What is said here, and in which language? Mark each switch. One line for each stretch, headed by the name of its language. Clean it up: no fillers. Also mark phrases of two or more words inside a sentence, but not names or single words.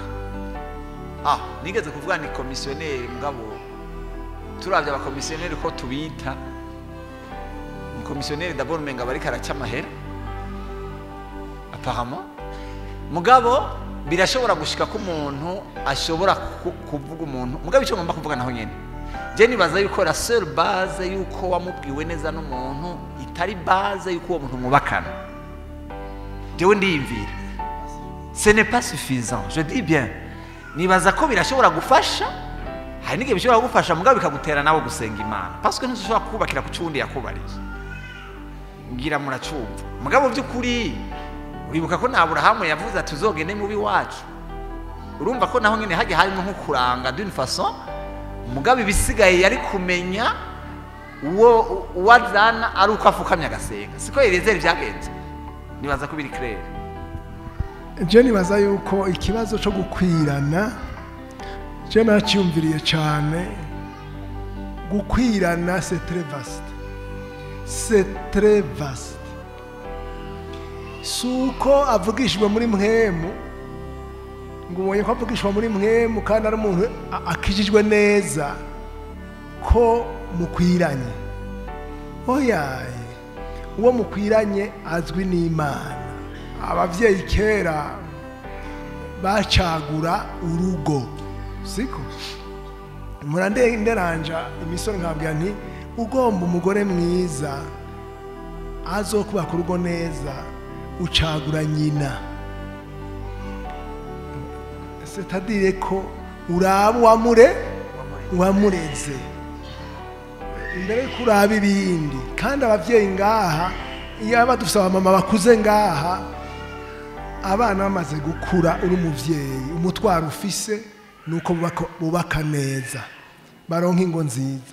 Rundi: Nigeze kuvuga ni commissionnaire mugabo turavye aba commissionnaire ko tubita. Ni commissionnaire d'abord menga bari karaca amahera. Apparemment mugabo birashobora gushika ko umuntu ashobora kuvuga umuntu mugabo icyo ngomba kuvuga naho nyene je nibaza yuko
French: la seule base
Rundi: yuko wamubwiwe neza n'umuntu itari base yuko uwo muntu mubakana. Jewe ndiyimvira
French: ce n'est pas suffisant, je dis bien.
Rundi: Nibaza ko birashobora gufasha, hari n'igihe bishobora gufasha mugabo bikagutera nawe gusenga Imana
French: parce que
Rundi: ntushobora kubakira ku cundi yakubariye. Ngira muracumva mugabo by'ukuri uribuka ko na Abrahamu yavuze ati uzogende mubi wacu. Urumva ko naho nyene haje harimo nko kuranga
French: d'une façon
Rundi: mugabo ibisigaye yari kumenya uwo wazana ari uko afukamye agasenga. Siko Elezeri byagenze. Nibaza ko biri clair. Je nibaza yuko ikibazo cyo gukwirana je nacyumviriye cyane.
French: Gukwirana c'est très vaste. C'est très vaste.
Rundi: Suko avugishwe muri mwemu ngo ubonye ko avugishwa muri mwemu kandi ari umuntu akijijwe neza ko mukwiranye. Oyaye uwo mukwiranye azwi n'Imana. Abavyeyi kera bacagura urugo siko murandenderanja imisoro nkabwira nti ugomba umugore mwiza azokubaka urugo neza ucagura nyina. C'est-à-dire ko uraba wamureze imbere kuraba ibindi. Kandi abavyeyi ngaha iyo abadufisa abamama bakuze ngaha abana bamaze gukura uri umuvyeyi umutwaro ufise nuko bubaka neza baronka ingo nziza.